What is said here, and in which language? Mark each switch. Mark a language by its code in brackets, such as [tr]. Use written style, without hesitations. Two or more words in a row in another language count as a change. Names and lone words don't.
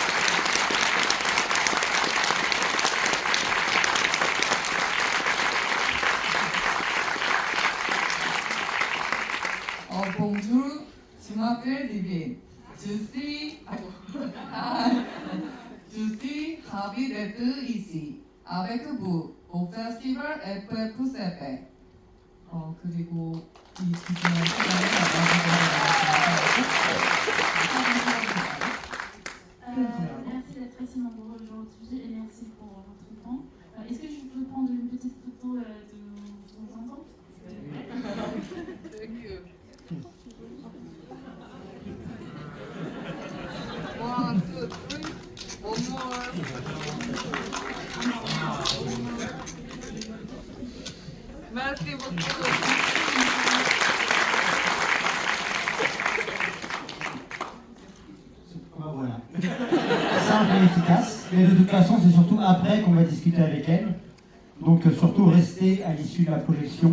[fr] Bonjour, je m'appelle Divine. Je suis ravi d'être ici avec vous au festival FF7. [ko] 그리고 이 기준을 [fr] Merci d'être ici nombreux aujourd'hui et merci pour votre temps. Est-ce que je peux prendre une petite photo de vos enfants? [en] Thank you. One, two, three. One more. [fr] Merci beaucoup. Voilà. Simple et efficace. Mais de toute façon, c'est surtout après qu'on va discuter avec elle. Donc surtout restez à l'issue de la projection.